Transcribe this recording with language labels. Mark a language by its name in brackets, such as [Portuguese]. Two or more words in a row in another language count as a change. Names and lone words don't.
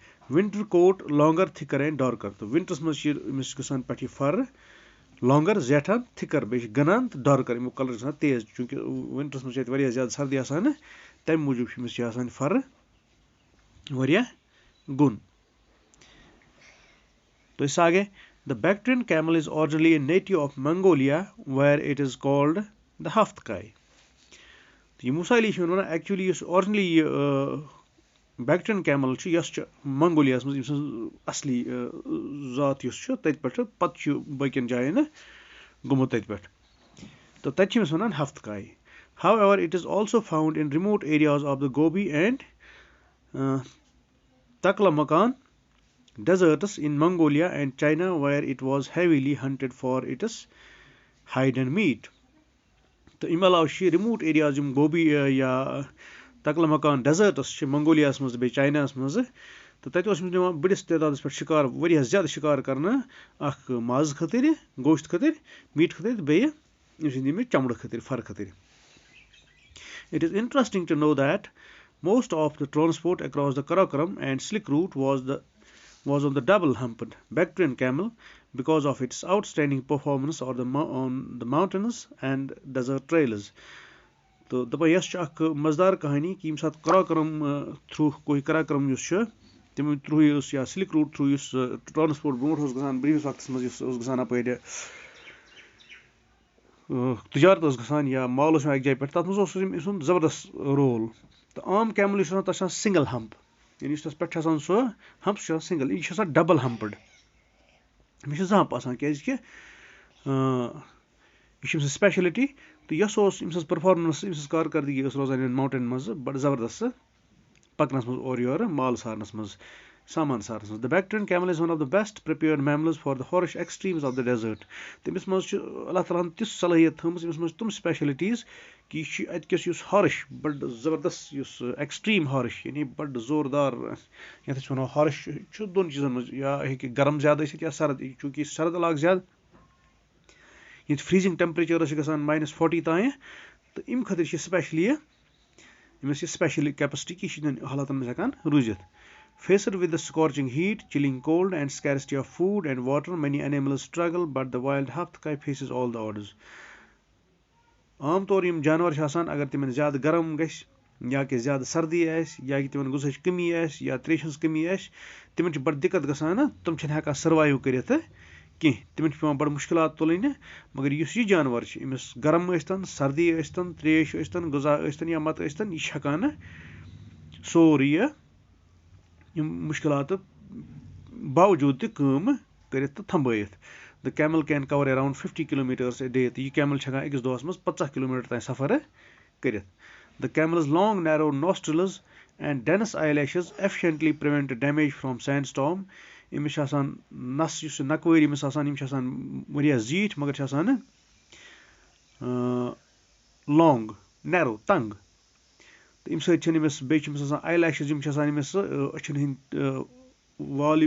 [English] winter coat longer thicker and darker. [Kashmiri] تہٕ ونٹرس منٛز چھِ أمِس گژھان پٮ۪ٹھ یہِ فر لانگر زیٹھان تھِکر بیٚیہِ چھِ گنان تہٕ ڈارکر امیُک کلر چھُ آسان تیز چوٗنکہِ ونٹرس منٛز چھِ ییٚتہِ واریاہ زیادٕ سردی آسان تمہِ موٗجوٗب چھُ أمِس یہِ آسان فر واریاہ گوٚن. [Urdu] تو اس سے آگے [English] the Bactrian camel is originally a native of Mongolia where it is called the Haftkai. [Kashmiri] یہ موسالی چھِ وَنان ایکچُؤلی یُس آرجنلی یہِ بیکٹرین کیمل چھُ یۄس چھِ منگولیاہس منٛز ییٚمہِ سٕنٛز اصلی ذات یُس چھُ تٔتھۍ پٮ۪ٹھ پتہٕ چھُ باقین جاین گوٚمُت تتہِ پٮ۪ٹھ تہٕ تتہِ چھِ أمِس وَنان ہفتکاے. [English] However, it is also found in remote areas of the Gobi and Taklamakan deserts in Mongolia and China where it was heavily hunted for its hide and meat. [Kashmiri] تہٕ اَمہِ علاوٕ چھِ [English] remote areas [Kashmiri] یِم گوبی یا تکلمکان ڈیزٲرٹس چھِ منگولیاہس منٛز بیٚیہِ چایناہس منٛز تہٕ تَتہِ اوس أمِس نِوان بٔڑِس تعدادس پٮ۪ٹھ شِکار واریاہ زیادٕ شِکار کرنہٕ اکھ ماز خٲطرٕ گوشت خٲطرٕ میٖٹ خٲطرٕ تہٕ بیٚیہِ أمۍ سٕنٛدِ ییٚمہِ چمڑٕ خٲطرٕ فر خٲطرٕ. [English] It is interesting to know that most of the transport across the Karakoram and Slick route was on the double-humped Bactrian camel because of its outstanding performance on the mountains and desert trails. [Kashmiri] تو دپان یۄس چھِ اکھ مزٕدار کہانی کہِ ییٚمہِ ساتہٕ کراکرم تھروٗ کوہِ کراکرم یُس چھُ تَمہِ تھروٗ یُس یا سلک روٗٹ تھروٗ یُس ٹرانسپورٹ برونٛٹھ اوس گژھان برٛونٛہمِس وقتس منٛز یُس اوس گژھان اپٲرۍ تجارت اوس گژھان یا مال اوس یِوان اکہِ جایہِ پٮ۪ٹھ تتھ منٛز اوس أمۍ سُنٛد زبردست رول. تہٕ عام کیمل یُس آسان تتھ چھُ آسان [English] single hump [Kashmiri] یعنی یُس تتھ پٮ۪ٹھ چھُ آسان سُہ ہمپ سُہ چھُ آسان سنگل. یہِ چھُ آسان [English] double humped [Kashmiri] أمِس چھِ زٕ ہمپ آسان کیازِ کہِ یہِ چھِ أمۍ سٕنٛز سپیشلٹی. تہٕ یۄس اوس أمۍ سٕنٛز پٔرفارمنس أمۍ سٕنٛز کارکردگی ٲس روزان یِمن ماوُنٹین منٛز بڑٕ زبردست پکنس منٛز اورٕ یورٕ مال سارنس منٛز سامان سارنس منٛز. [English] The Bactrian camel is one of the best prepared mammals for the harsh extremes of the desert. [Kashmiri] تٔمِس منٛز چھُ اللہ تعالیٰ ہن تِژھ صلٲحیت تھٲومٕژ أمِس منٛز چھِ تِم سپیشلٹیٖز کہِ یہِ چھُ اَتہِ کِس یُس ہارٕش بڑٕ زبردست یُس ایکسٹریٖم ہارٕش یعنی بڑٕ زوردار یتھ أسۍ وَنو ہارٕش چھُ دۄن چیٖزن منٛز یا ہیٚکہِ گرم زیادٕ ٲسِتھ یا سرد چوٗنکہِ سرد علاقہٕ زیادٕ ییٚتہِ فرٛیٖزِنٛگ ٹیمپریچٲرٕس چھِ گژھان -40 تانۍ تہٕ اَمہِ خٲطرٕ چھِ سپیشلی أمِس یہِ سپیشل کیپیسٹی کہِ یہِ چھِ یِمن حالاتن منٛز ہٮ۪کان روٗزِتھ. [English] Faced with the scorching heat, chilling cold, and scarcity of food and water, many animals struggle, but the wild Haftkai faces all the odds. [Kashmiri] عام طور یِم جانور چھِ آسان اگر تِمن زیادٕ گرم گژھِ یا کہِ زیادٕ سردی آسہِ یا کہِ تِمن غذہٕچ کٔمی آسہِ یا تریشہِ ہٕنٛز کٔمی آسہِ تِمن چھِ بڑٕ دِقت گژھان تِم چھِنہٕ ہٮ۪کان سٔروایو کٔرِتھ کینٛہہ تِمن چھِ پیوان بڑٕ مُشکِلات تُلٕنۍ. مگر یُس یہِ جانور چھُ أمِس گرم ٲسۍتن سردی ٲسۍتن تریش ٲسۍتن غذا ٲسۍتن یا متہٕ ٲسۍتن یہِ چھِ ہٮ۪کان سورُے یِم مُشکِلاتہٕ باوجوٗد تہِ کٲم کٔرِتھ تہٕ تھمبٲیِتھ. [English] The camel can cover around 50 kilometers a day. [Kashmiri] تہٕ یہِ کیمل چھِ ہٮ۪کان أکِس دۄہس منٛز 50 کِلومیٖٹر تانۍ سفر کٔرِتھ. [English] The camel's long narrow nostrils and dense eyelashes efficiently prevent damage from sandstorm. [Kashmiri] أمِس چھِ آسان نس یُس نکوٲرۍ أمِس آسان یِم چھِ آسان واریاہ زیٖٹھۍ مگر چھِ آسان [English] long narrow [Kashmiri] تنگ تہٕ اَمہِ سۭتۍ چھِنہٕ أمِس بیٚیہِ چھِ أمِس آسان آی لیشز یِم چھِ آسان أمِس أچھن ہٕنٛدۍ وال